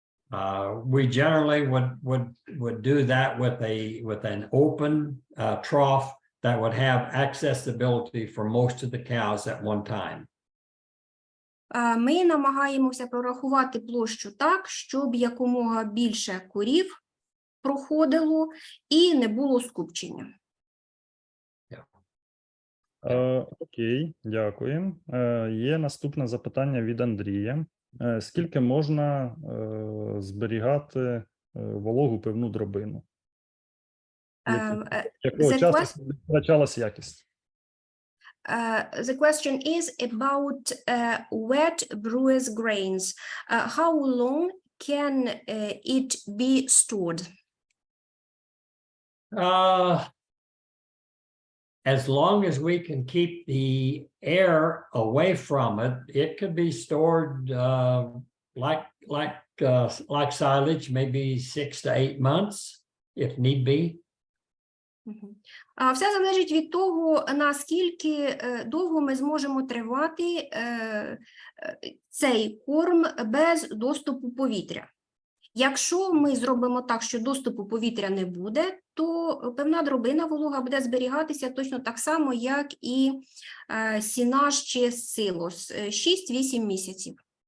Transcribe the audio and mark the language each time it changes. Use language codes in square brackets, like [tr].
[en] We generally would do that with an open trough that would have accessibility for most of the cows at one time. [uk] Ми намагаємося прорахувати площу так, щоб якомога більше корів проходило і не було скупчення. Окей, дякую. Є наступне запитання від Андрія. Скільки можна зберігати вологу пивну дробину? Якого часу втрачалась якість? [en] The question is about wet brewers grains. How long can it be stored? As long as we can keep the air away from it, it could be stored like silage, maybe 6 to 8 months, if need be. [uk] Все залежить від того, наскільки довго ми зможемо тримати цей корм без доступу повітря. Якщо ми зробимо так, що доступу повітря не буде, то певна дробина волога буде зберігатися точно так само, як і сінаж чи силос – 6-8 місяців.